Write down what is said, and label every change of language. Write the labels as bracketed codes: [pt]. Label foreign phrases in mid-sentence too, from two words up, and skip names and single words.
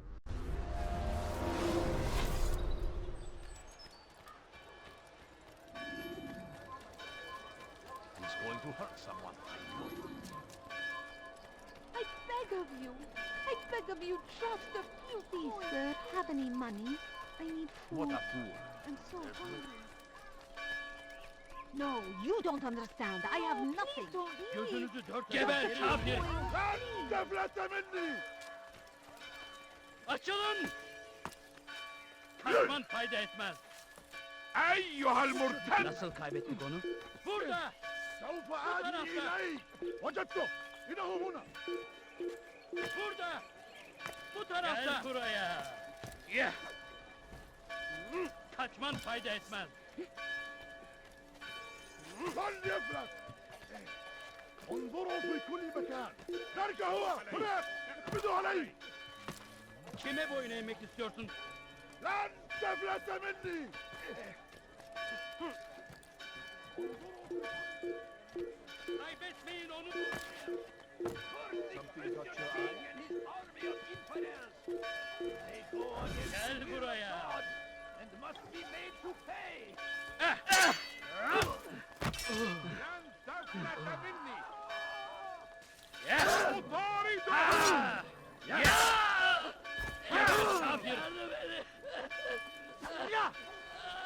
[en] He's going to hurt someone. I beg of you. I beg of you, just a few. Please, sir, have any money? I need food. What a fool. I'm so hungry. No, you don't understand. I have nothing. [tr] Gözünüzü dört geber kafir. [ar] لن تفلت مني. [tr] Açılın. Kaçman fayda etmez. [ar] أيها المرتد. [tr] Nasıl kaybettik onu? Burada. [ar] سوف آتي إليك. وجدته. إنه هنا. [tr] Burada. Bu tarafta. Gel buraya. Kaçman fayda etmez. [ar] فليفلت. انظروا في كل مكان. ذلك هو. هناك. اقبضوا عليه. [tr] Kime boyun eğmek istiyorsun? [ar] لن تفلت مني. [tr] Kaybetmeyin onu. Gel buraya. [ar] لن تفلت مني. [tr] Otorito! Kafir!